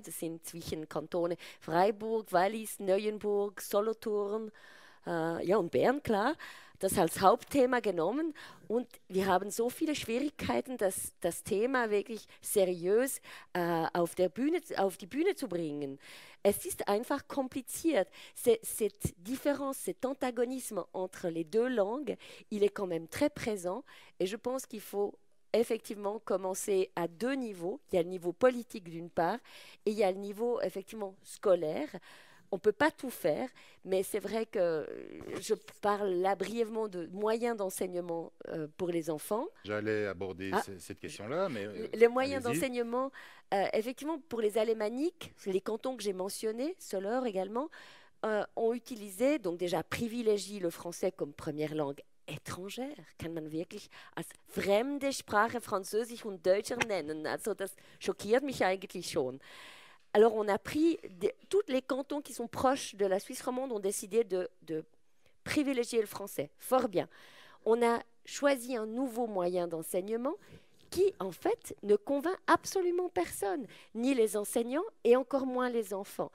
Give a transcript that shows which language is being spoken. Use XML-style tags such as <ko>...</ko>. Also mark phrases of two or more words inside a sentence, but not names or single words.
<de>Das sind zwischen Kantone Freiburg, Wallis, Neuenburg, Solothurn, und Bern, klar, das als Hauptthema genommen und wir haben so viele Schwierigkeiten, das Thema wirklich seriös auf die Bühne zu bringen. Es ist einfach kompliziert.</de> <fr>Cette différence, cet antagonisme entre les deux langues, il est quand même très présent et je pense qu'il faut effectivement commencer à deux niveaux. Il y a le niveau politique d'une part et il y a le niveau effectivement scolaire. On ne peut pas tout faire, mais c'est vrai que je parle là brièvement de moyens d'enseignement pour les enfants. J'allais aborder cette question-là, mais... les moyens d'enseignement, effectivement, pour les alémaniques, les cantons que j'ai mentionnés, Soleure également, ont utilisé, donc déjà privilégient le français comme première langue étrangère,</fr> <de>kann man wirklich als fremde Sprache Französisch und Deutsch nennen. Also das schockiert mich eigentlich schon.</de> <fr>Alors on a pris, tous les cantons qui sont proches de la Suisse romande ont décidé de privilégier le français. Fort bien. On a choisi un nouveau moyen d'enseignement qui, en fait, ne convainc absolument personne, ni les enseignants et encore moins les enfants.</fr>